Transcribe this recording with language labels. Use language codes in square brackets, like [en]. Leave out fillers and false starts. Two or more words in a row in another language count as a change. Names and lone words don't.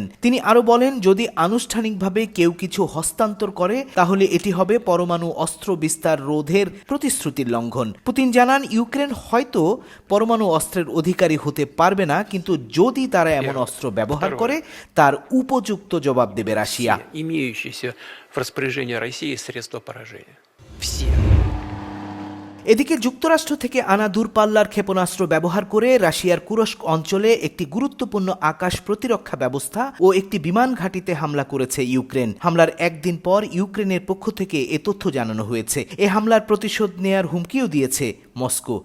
[bn] তিনি আরও বলেন, যদি আনুষ্ঠানিকভাবে কেউ কিছু হস্তান্তর করে তাহলে এটি হবে পরমাণু অস্ত্র বিস্তার রোধের প্রতিশ্রুতির লঙ্ঘন। পুতিন জানান, ইউক্রেন হয়তো পরমাণু অস্ত্রের অধিকারী হতে পারবে না, কিন্তু যদি তারা এমন অস্ত্র ব্যবহার করে তার উপযুক্ত জবাব দেবে রাশিয়া। [ru] Имеющиеся в распоряжении России средства поражения. Все. [bn] এদিকে যুক্তরাষ্ট্র থেকে আনা দূরপাল্লার ক্ষেপণাস্ত্র ব্যবহার করে রাশিয়ার কুরস্ক অঞ্চলে একটি গুরুত্বপূর্ণ আকাশ প্রতিরক্ষা ব্যবস্থা ও একটি বিমান ঘাঁটিতে হামলা করেছে ইউক্রেন। হামলার একদিন পর ইউক্রেনের পক্ষ থেকে এ তথ্য জানানো হয়েছে। এ হামলার প্রতিশোধ নেয়ার হুমকিও দিয়েছে মস্কো।